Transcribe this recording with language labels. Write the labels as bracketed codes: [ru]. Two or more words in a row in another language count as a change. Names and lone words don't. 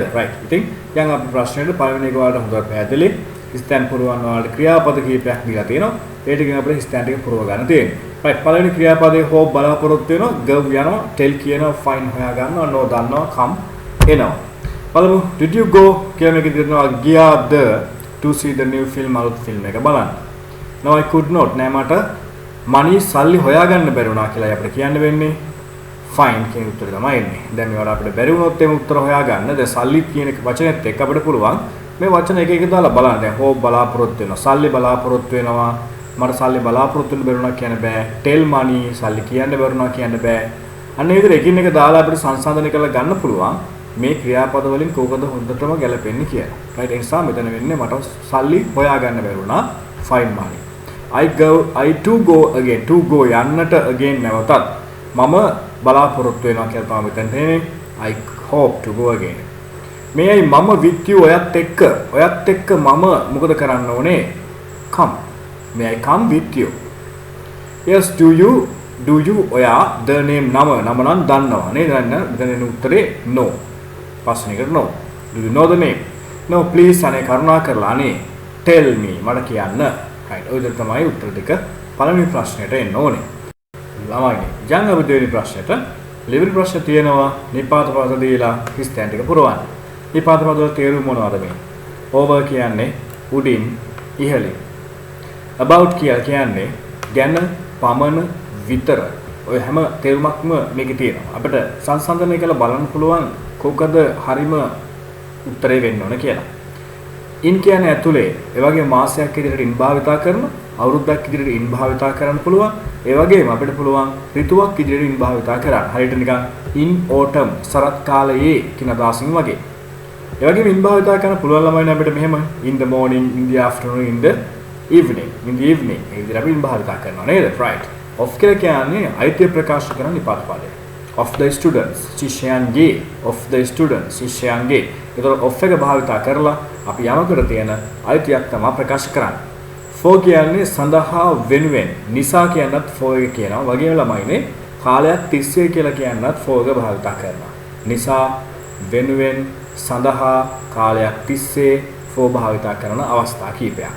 [si] රයිට්. ඉතින් යන් අපි ප්‍රශ්නෙට පළවෙනි එක වලට හොඳට පැහැදිලි. ස්ථාන පුරවන්න වලට ක්‍රියාපද කීපයක් දීලා තියෙනවා. ඒ ටිකෙන් අපිට ස්ථාන ටික පුරව ගන්න තියෙනවා. right පළවෙනි ක්‍රියාපදයේ hope බලාපොරොත්තු වෙනවා, go යනවා, tell කියනවා, find හොයා ගන්නවා, no දන්නවා, come එනවා. බලමු [en] did you go [si] කියලා මේක දෙනවා ගියාද [en] to see the new film [si] අලුත් ෆිල්ම් එක බලන්න. [en] no I could not [si] නෑ මට money සල්ලි හොයාගන්න බැරි වුණා කියලා අපිට කියන්න වෙන්නේ find කියන උත්තරය තමයි එන්නේ. දැන් මේවට අපිට බැරි වුණොත් එමු උත්තර හොයාගන්න. දැන් සල්ලි කියන එක වචනේත් එක්ක අපිට පුළුවන් මේ වචන එක එක දාලා බලන්න. දැන් hope බලාපොරොත්තු වෙනවා, සල්ලි බලාපොරොත්තු වෙනවා, මට සල්ලි බලාපොරොත්තු වෙන්න බැරි වුණා කියන්න බෑ. [en] tell money [si] සල්ලි කියන්න බැරි වුණා කියන්න බෑ. අන්න ඒ විදිහට එකින් එක දාලා අපිට සංසන්දනය කරලා ගන්න පුළුවන් මේ ක්‍රියාපද වලින් කෝකද හොඳටම ගැලපෙන්නේ කියලා. right ඒ නිසා මෙතන වෙන්නේ මට සල්ලි හොයාගන්න බැරි වුණා [en] find money. I to go again to go [si] යන්නට again නැවතත් මම බලාපොරොත්තු වෙනවා කියලා තමයි මෙතන තියෙන්නේ. [en] I hope to go again. [si] මේයි මම [en] with you [si] ඔයත් එක්ක මම මොකද කරන්න ඕනේ? come. [en] May I come with you? Yes, do you ඔයා the name [si] නම නම් දන්නවා නේද? දැන් උත්තරේ no. ප්‍රශ්නෙකට no. [en] Do you know the name? No, please [si] අනේ කරුණා කරලා අනේ [en] tell me [si] මට කියන්න. [en] right. [si] ඔය විදිහට තමයි උත්තර දෙක පළවෙනි ප්‍රශ්නෙට එන්න ඕනේ. ළමයිනේ. දැන් අපි දෙවෙනි ප්‍රශ්නෙට දෙවෙනි ප්‍රශ්නේ තියෙනවා නිපාත පද දීලා හිස්තැන් ටික පුරවන්න. නිපාත පද වල තේරුම මොනවද මේ? over කියන්නේ උඩින් ඉහළින්. about කියලා කියන්නේ ගැන පමණ විතර. ඔය හැම තේරුමක්ම මේකේ තියෙනවා. අපිට සංසන්දනය කරලා බලන්න පුළුවන් කොකද හරිම උත්තරේ වෙන්න ඕන කියලා. in කියන්නේ ඇතුලේ. ඒ වගේම මාසයක් ඉදිරියට in භාවිතා කරනවා. අවුරුද්දක් ඉදිරියට in භාවිතා කරන්න පුළුවන්. ඒ වගේම අපිට පුළුවන් ඍතුවක් ඉදිරියට in භාවිතා කරන්න. හරියට නිකන් [en] in autumn [si] සරත් කාලයේ කියන අදහසින් වගේ. ඒ වගේම in භාවිතා කරන්න පුළුවන් ළමයිනේ අපිට මෙහෙම [en] in the morning, in the afternoon, in the evening. [si] ඒ විදිහට අපි in භාවිතා කරනවා නේද? right. of කියලා කියන්නේ අයිතිය ප්‍රකාශ කරන නිපාත පදය. [en] of the students [si] ශිෂ්‍යයන්ගේ [en] of the students [si] ශිෂ්‍යයන්ගේ. ඒතර of එක භාවිතා කරලා අපි යමකට තියෙන අයිතියක් තමයි ප්‍රකාශ කරන්නේ. for කියන්නේ සඳහා වෙනුවෙන්. නිසා කියනත් for එක කියනවා. වගේම ළමයිනේ කාලයක් තිස්සේ කියලා කියනත් for එක භාවිතා කරනවා. නිසා වෙනුවෙන් සඳහා කාලයක් තිස්සේ for භාවිතා කරන අවස්ථා කීපයක්.